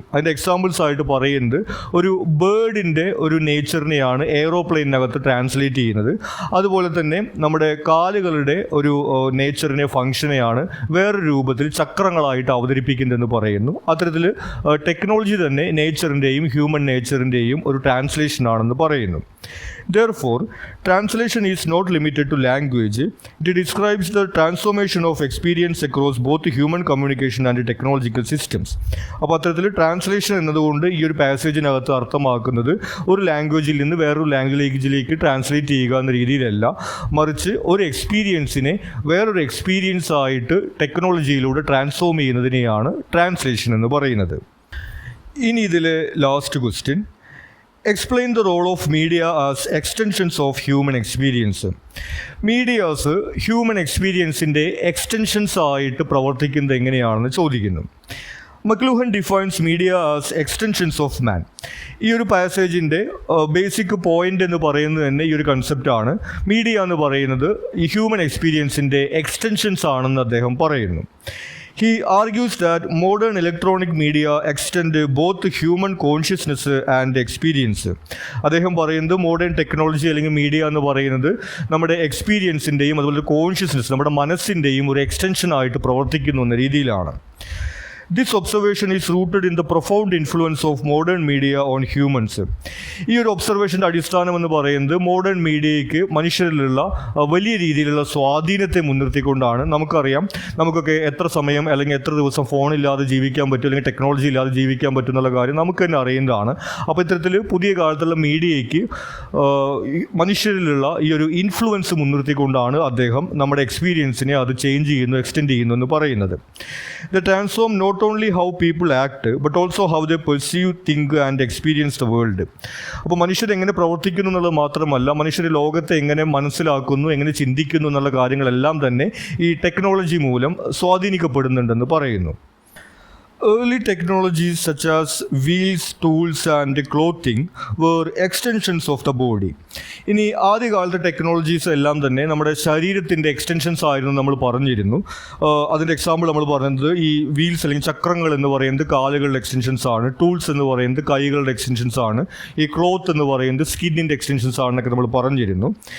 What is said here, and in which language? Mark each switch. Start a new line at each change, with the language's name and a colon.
Malayalam: അതിൻ്റെ എക്സാമ്പിൾസ് ആയിട്ട് പറയുന്നത് ഒരു ബേർഡിൻ്റെ ഒരു നേച്ചറിനെയാണ് എയ്റോപ്ലെയിനകത്ത് ട്രാൻസ്ലേറ്റ് ചെയ്യുന്നത്. അതുപോലെ തന്നെ നമ്മുടെ കാലുകളുടെ ഒരു നേച്ചറിനെ, ഫംഗ്ഷനെയാണ് വേറൊരു രൂപത്തിൽ ചക്രങ്ങളായിട്ട് അവതരിപ്പിക്കുന്നതെന്ന് പറയുന്നു. അത്തരത്തിൽ ടെക്നോളജി തന്നെ നേച്ചറിൻ്റെയും ഹ്യൂമൻ നേച്ചറിൻ്റെയും ഒരു ട്രാൻസ്ലേഷനാണെന്ന് പറയുന്നു.
English: Therefore, translation is not limited to language. It describes the transformation of experience across both human communication and technological systems.
Malayalam: അപ്പോൾ അത്തരത്തിൽ ട്രാൻസ്ലേഷൻ എന്നതുകൊണ്ട് ഈ ഒരു പാസേജിനകത്ത് അർത്ഥമാക്കുന്നത് ഒരു ലാംഗ്വേജിൽ നിന്ന് വേറൊരു ലാംഗ്വേജിലേക്ക് ട്രാൻസ്ലേറ്റ് ചെയ്യുക എന്ന രീതിയിലല്ല, മറിച്ച് ഒരു എക്സ്പീരിയൻസിനെ വേറൊരു എക്സ്പീരിയൻസ് ആയിട്ട് ടെക്നോളജിയിലൂടെ ട്രാൻസ്ഫോം ചെയ്യുന്നതിനെയാണ് ട്രാൻസ്ലേഷൻ എന്ന് പറയുന്നത്. ഇനി ഇതിലെ last question,
English: Explain the role of media as extensions of human experience.
Malayalam: Medias human എക്സ്പീരിയൻസിൻ്റെ extensions ആയിട്ട് പ്രവർത്തിക്കുന്നത് എങ്ങനെയാണെന്ന് ചോദിക്കുന്നു.
English: McLuhan defines media as extensions of man.
Malayalam: ഈ ഒരു പാസേജിൻ്റെ ബേസിക് പോയിൻ്റ് എന്ന് പറയുന്നത് തന്നെ ഈ ഒരു കൺസെപ്റ്റാണ്. മീഡിയ എന്ന് പറയുന്നത് ഈ ഹ്യൂമൻ എക്സ്പീരിയൻസിൻ്റെ എക്സ്റ്റൻഷൻസ് ആണെന്ന് അദ്ദേഹം പറയുന്നു.
English: He argues that modern electronic media extend both human consciousness and experience.
Malayalam: അദ്ദേഹം പറയുന്നത് മോഡേൺ ടെക്നോളജി അല്ലെങ്കിൽ മീഡിയ എന്ന് പറയുന്നത് നമ്മുടെ എക്സ്പീരിയൻസിൻ്റെയും അതുപോലെ കോൺഷ്യസ്നെസ്, നമ്മുടെ മനസ്സിൻ്റെയും ഒരു എക്സ്റ്റൻഷനായിട്ട് പ്രവർത്തിക്കുന്നു എന്ന രീതിയിലാണ്.
English: This observation is rooted in the profound influence of modern media on humans.
Malayalam: ഈ ഒരു ഒബ്സർവേഷൻ്റെ അടിസ്ഥാനം എന്ന് പറയുന്നത് മോഡേൺ മീഡിയയ്ക്ക് മനുഷ്യരിലുള്ള വലിയ രീതിയിലുള്ള സ്വാധീനത്തെ മുൻനിർത്തിക്കൊണ്ടാണ്. നമുക്കറിയാം, നമുക്കൊക്കെ എത്ര സമയം അല്ലെങ്കിൽ എത്ര ദിവസം ഫോണില്ലാതെ ജീവിക്കാൻ പറ്റും അല്ലെങ്കിൽ ടെക്നോളജി ഇല്ലാതെ ജീവിക്കാൻ പറ്റും എന്നുള്ള കാര്യം നമുക്ക് തന്നെ അറിയുന്നതാണ്. അപ്പോൾ ഇത്തരത്തിൽ പുതിയ കാലത്തുള്ള മീഡിയയ്ക്ക് മനുഷ്യരിലുള്ള ഈ ഒരു ഇൻഫ്ലുവൻസ് മുൻനിർത്തിക്കൊണ്ടാണ് അദ്ദേഹം നമ്മുടെ എക്സ്പീരിയൻസിനെ അത് ചേഞ്ച് ചെയ്യുന്നു, എക്സ്റ്റെൻഡ് ചെയ്യുന്നു എന്ന് പറയുന്നത്.
English: The transform not only how people act but also how they perceive, think and experience the world.
Malayalam: അപ്പോൾ മനുഷ്യർ എങ്ങനെ പ്രവർത്തിക്കുന്നു എന്നുള്ളത് മാത്രമല്ല, മനുഷ്യർ ലോകത്തെ എങ്ങനെ മനസ്സിലാക്കുന്നു, എങ്ങനെ ചിന്തിക്കുന്നു എന്നുള്ള കാര്യങ്ങളെല്ലാം തന്നെ ഈ ടെക്നോളജി മൂലം സ്വാധീനിക്കപ്പെടുന്നുണ്ടെന്ന് പറയുന്നു.
English: early technologies such as wheels, tools and clothing were extensions of the body.
Malayalam: ഇനി ആദ്യകാലത്തെ ടെക്നോളജീസ് എല്ലാം തന്നെ നമ്മുടെ ശരീരത്തിൻ്റെ എക്സ്റ്റൻഷൻസ് ആയിരുന്നു നമ്മൾ പറഞ്ഞിരുന്നു. അതിൻ്റെ എക്സാമ്പിൾ നമ്മൾ പറയുന്നത് ഈ വീൽസ് അല്ലെങ്കിൽ ചക്രങ്ങൾ എന്ന് പറയുന്നത് കാലുകളുടെ എക്സ്റ്റൻഷൻസ് ആണ്, ടൂൾസ് എന്ന് പറയുന്നത് കൈകളുടെ എക്സ്റ്റൻഷൻസ് ആണ്, ഈ ക്ലോത്ത് എന്ന് പറയുന്നത് സ്കിന്നിൻ്റെ എക്സ്റ്റൻഷൻസ് ആണെന്നൊക്കെ നമ്മൾ പറഞ്ഞിരുന്നു.